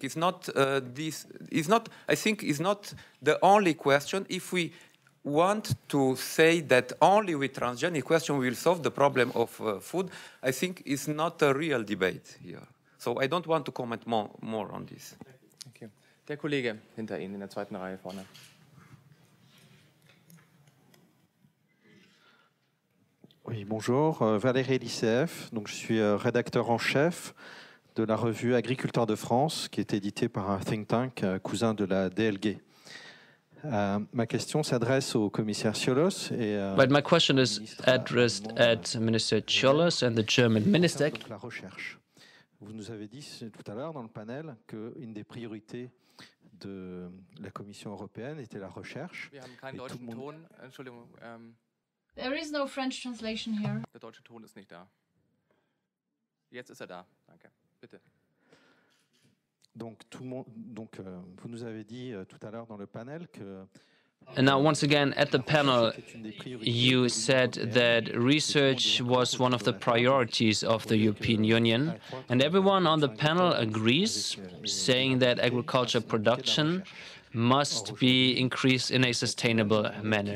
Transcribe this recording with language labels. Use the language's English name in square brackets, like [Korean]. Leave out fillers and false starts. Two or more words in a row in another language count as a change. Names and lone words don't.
[English] It's not I think it's not the only question. If we want to say that only with transgenic question we will solve the problem of food, I think it's not a real debate here. So I don't want to comment more on this. Thank you. [German] Der Kollege hinter Ihnen in der zweiten Reihe vorne. [French] Oui, bonjour, Valérie l'ICF, donc je suis rédacteur en chef de la revue Agriculteurs de France, qui est éditée par un [English] think tank [French] cousin de la DLG. Ma question s'adresse au commissaire Ciolo. [English] But my question is addressed at Minister Ciolo and the German Minister. [French] La recherche. Vous nous avez dit tout à l'heure dans le panel qu'une des priorités de la Commission européenne était la recherche. [German] Wir haben keinen deutschen Ton. Entschuldigung. [English] There is no French translation here. [German] Der deutsche Ton ist nicht da. Jetzt ist da. Danke. Bitte. [French] Donc, vous nous avez dit tout à l'heure dans le panel que [English] And now, once again, at the panel, you said that research was one of the priorities of the European Union. And everyone on the panel agrees, saying that agriculture production must be increased in a sustainable manner.